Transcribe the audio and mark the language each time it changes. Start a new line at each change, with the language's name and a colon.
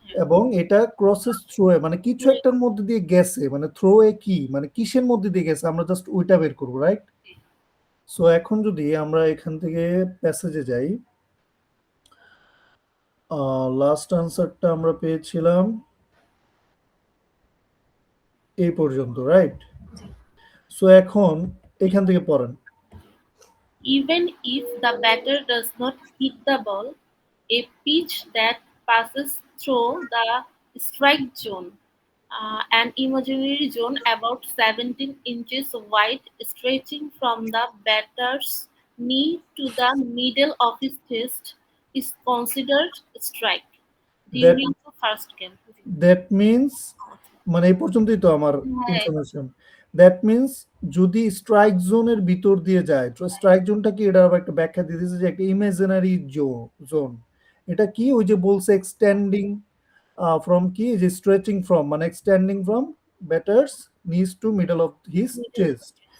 Bangla: এবং এটা crosses through a মানে কিছু একটার মধ্যে দিয়ে গেছে, মানে থ্রো এ কি মানে কিসের মধ্যে দিয়ে গেছে আমরা জাস্ট ওইটা বের করবো, রাইট? সো এখন যদি আমরা এখান থেকে প্যাসেজে যাই, লাস্ট আনসারটা আমরা পেয়েছিলাম এই পর্যন্ত, রাইট? সো এখন এখান থেকে পড়েন।
English: Even if the batter does not hit the ball, a pitch that passes through the strike zone, an imaginary zone about 17 inches wide, stretching from the batter's knee to the middle of his chest, is considered strike that during the first game.
Bangla: That means মানে এই পর্যন্তই তো আমার হ্যাঁ, information. That means যদি strike জোনের ভিতর দিয়ে যায়, তো স্ট্রাইক জোনটা কি এটা আবার একটা ব্যাখ্যা দিয়ে দিয়েছে যে একটা ইমাজিনারি জোন। এটা কি ওই যে বলছে এক্সটেন্ডিং ফ্রম কি যে স্ট্রেচিং ফ্রম মানে এক্সটেন্ডিং ফ্রম ব্যাটার্স নিজ two middle of his chest.